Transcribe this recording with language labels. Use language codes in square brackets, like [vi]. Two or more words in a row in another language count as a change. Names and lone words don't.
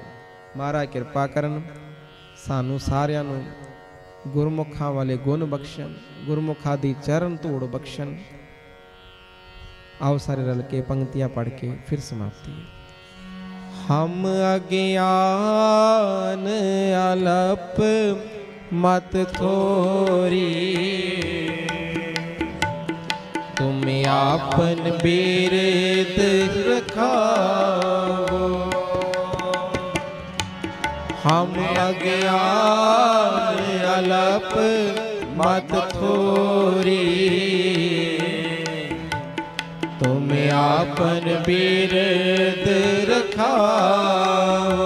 [pa] ਮਹਾਰਾਜ ਕਿਰਪਾ ਕਰਨ, ਸਾਨੂੰ ਸਾਰਿਆਂ ਨੂੰ ਗੁਰਮੁਖਾਂ ਵਾਲੇ ਗੁਣ ਬਖਸ਼ਣ, ਗੁਰਮੁਖਾਂ ਦੀ ਚਰਨ ਧੂੜ ਬਖਸ਼ਣ। ਆਓ ਸਾਰੇ ਰਲ ਕੇ ਪੰਕਤੀਆਂ ਪੜ੍ਹ ਕੇ ਫਿਰ ਸਮਾਪਤੀ। ਹਮ ਅਗਿਆਨ ਅਲਪ ਮਤ ਥੋਰੀ, [hi] तुम आपन बिरद रखाओ। हम अज्ञान अलप मत थोरी, तुम आपन बिरद रखाओ।